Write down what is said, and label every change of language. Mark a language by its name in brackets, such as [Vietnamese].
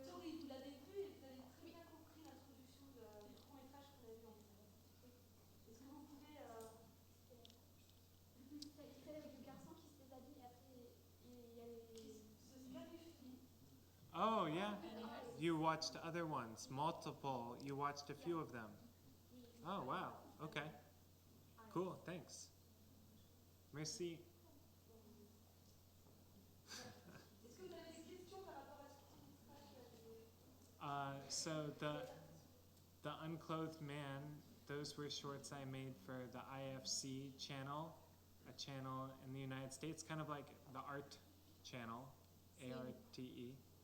[French] Oui, vous l'avez vu et vous avez très bien compris l'introduction du court-métrage qu'on a vu ensemble. Est-ce que vous pouvez... C'est avec le garçon qui se déshabille et après il y a les... se planifie. [English] Oh, yeah. You watched other ones, multiple. You watched a few of them. Oh, wow. Okay. Cool, thanks. Merci. [French] Est-ce que vous avez des questions par rapport à ce court-métrage? [English] So the Unclothed Man, those were shorts I made for the IFC channel, a channel in the United States, kind of like the Art Channel, ARTE.